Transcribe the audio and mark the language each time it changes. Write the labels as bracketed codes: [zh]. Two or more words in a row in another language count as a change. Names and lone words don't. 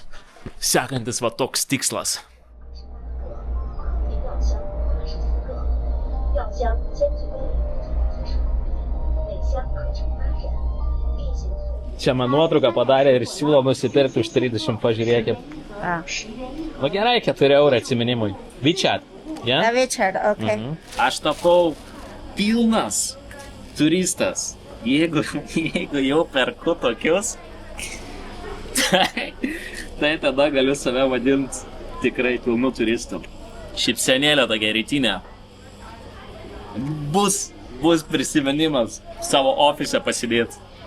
[lt] Sekantis va toks tikslas. Čia man nuotrauką padarė ir siūlo nusipirkti už 30, pažiūrėkit. Nu gerai, 4 eurai atsiminimui. [en] WeChat. Yeah? WeChat, ok. [lt] Aš tapau pilnas turistas. Jeigu jau perku tokius, tai tada galiu save vadinti tikrai pilnu turistu. Šypsenėlė tokia rytinė. Bus prisiminimas savo ofise pasidėti.